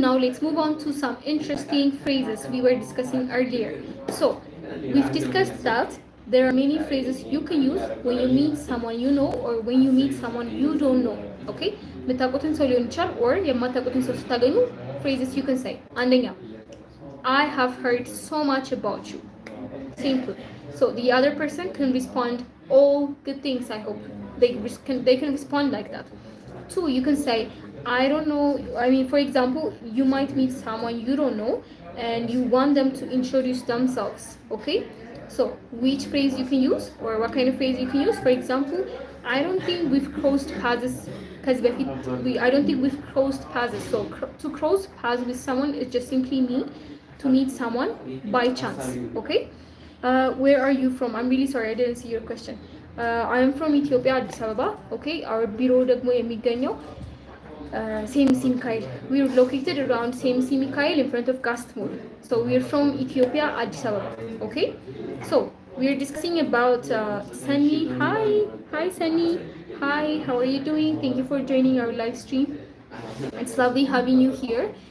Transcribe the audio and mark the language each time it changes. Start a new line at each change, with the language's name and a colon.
English: Now let's move on to some interesting phrases we were discussing earlier. So we've discussed that there are many phrases you can use when you meet someone you know or when you meet someone you don't know. Okay?
Amharic: የምታውቁትን ሰው ሊሆን ይችላል or የማታውቁትን ሰው ስታገኙ
English: phrases you can say. አንደኛ, I have heard so much about you. Simple. So the other person can respond all good things, I hope. They can respond like that. Two, you can say, I don't know. For example, you might meet someone you don't know and you want them to introduce themselves. Okay? So which phrase you can use or what kind of phrase you can use? For example, I don't think we've crossed paths I don't think we've crossed paths. So to cross paths with someone is just simply to meet someone by chance. Okay? Where are you from? I'm really sorry, I didn't see your question. I am from Ethiopia, Addis Ababa. Okay? Our bureau
Amharic: ደግሞ የሚገኘው ሴምሲ ሚካኤል.
English: We are located around ሴምሲ ሚካኤል in front of Gast Mall. So we are from Ethiopia, Addis Ababa. Okay? So we are discussing about Sunny. Hi Sunny. Hi, how are you doing? Thank you for joining our live stream. It's lovely having you here.